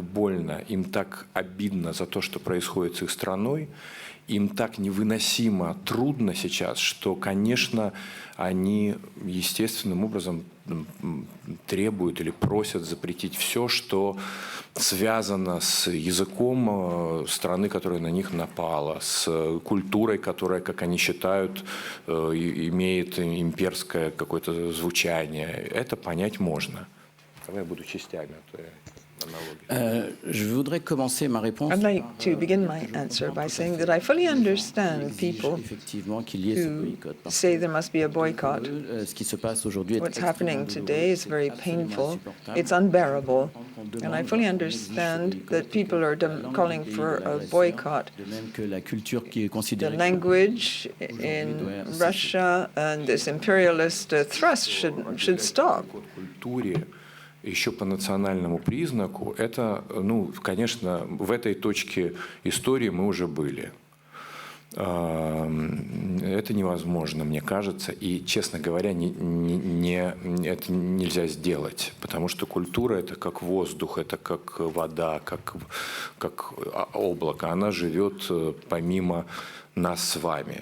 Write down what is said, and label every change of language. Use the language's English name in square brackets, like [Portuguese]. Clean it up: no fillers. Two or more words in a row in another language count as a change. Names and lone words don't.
[Russian] больно, им так обидно за то, что происходит с их страной, им так невыносимо трудно сейчас, что, конечно, они естественным образом требуют или просят запретить все, что связано с языком страны, которая на них напала, с культурой, которая, как они считают, имеет имперское какое-то звучание. Это понять можно. Давай я буду частями. [French] Je voudrais commencer ma réponse. [English] I'd like to begin my answer by saying that I fully understand people who say there must be a boycott. What's happening today is very painful. It's unbearable. And I fully understand that people are calling for a boycott. The language in Russia and this imperialist thrust should stop. [Russian] Еще по национальному признаку, это, ну, конечно, в этой точке истории мы уже были. Это невозможно, мне кажется, и, честно говоря, это нельзя сделать, потому что культура – это как воздух, это как вода, как облако, она живет помимо нас с вами.